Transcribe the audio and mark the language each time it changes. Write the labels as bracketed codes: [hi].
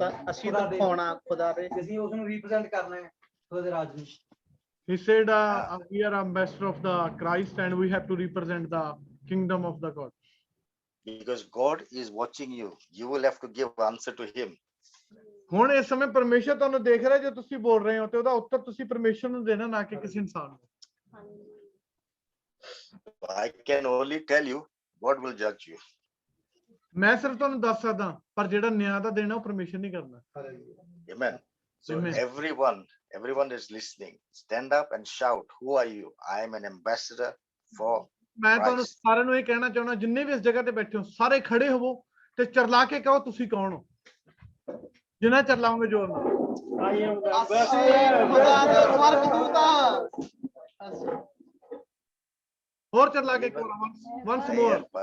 [pa] ਅਸੀਂ ਦਿਖਾਉਣਾ ਖੁਦਾ ਦੇ, ਅਸੀਂ ਉਸ ਨੂੰ ਰਿਪਰੈਜ਼ੈਂਟ ਕਰਨਾ ਹੈ ਖੁਦਾ ਦੇ ਰਾਜ ਨੂੰ। [en] He said we are ambassador of the Christ and we have to represent the kingdom of the God. Because God is watching you. You will have to give answer to him. [pa] ਹੁਣ ਇਸ ਸਮੇਂ ਪਰਮੇਸ਼ਰ ਤੁਹਾਨੂੰ ਦੇਖ ਰਿਹਾ, ਜੋ ਤੁਸੀਂ ਬੋਲ ਰਹੇ ਹੋ ਤੇ ਉਹਦਾ ਉੱਤਰ ਤੁਸੀਂ ਪਰਮੇਸ਼ਰ ਨੂੰ ਦੇਣਾ, ਨਾ ਕਿ ਕਿਸੇ ਇਨਸਾਨ ਨੂੰ। [en] I can only tell you, God will judge you. [pa] ਮੈਂ ਸਿਰਫ ਤੁਹਾਨੂੰ ਦੱਸ ਸਕਦਾ, ਪਰ ਜਿਹੜਾ ਨਿਆਂ ਦਾ ਦੇਣਾ ਉਹ ਪਰਮੇਸ਼ਰ ਨਹੀਂ ਕਰਦਾ। [en] Amen. So Amen. everyone is listening. Stand up and shout, who are you? I am an ambassador for [pa] ਮੈਂ ਤੁਹਾਨੂੰ [en] Christ. [pa] ਸਾਰਿਆਂ ਨੂੰ ਇਹ ਕਹਿਣਾ ਚਾਹੁੰਦਾ, ਜਿੰਨੇ ਵੀ ਇਸ ਜਗ੍ਹਾ ਤੇ ਬੈਠੇ ਹੋ ਸਾਰੇ ਖੜੇ ਹੋਵੋ ਤੇ ਚਰਲਾ ਕੇ ਕਹੋ ਤੁਸੀਂ ਕੌਣ ਹੋ। ਜਿੰਨਾ ਚਰਲਾਓਗੇ ਜ਼ੋਰ ਨਾਲ। ਹੋਰ ਚਰਲਾ ਕੇ [en] once more।